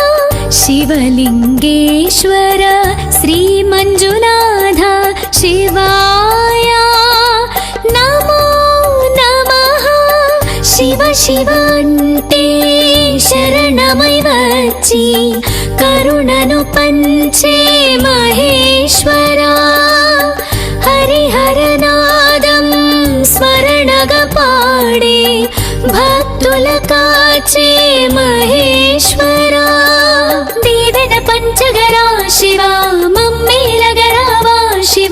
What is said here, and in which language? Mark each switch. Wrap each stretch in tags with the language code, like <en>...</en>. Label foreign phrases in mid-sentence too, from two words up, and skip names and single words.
<sa>शिवलिङ्गेश्वर श्रीमञ्जुनाथ शिवाय नमो नमः शिव शिवन्ते शरणमै</sa> <te>వచ్చి కరుణను పంచే మహేశ్వరా హరిహరనాదం స్మరణగా పాడే భక్తుల కాచే మహేశ్వరా దేవన పంచగరా శివ మమ్మేలగరావా శివ</te>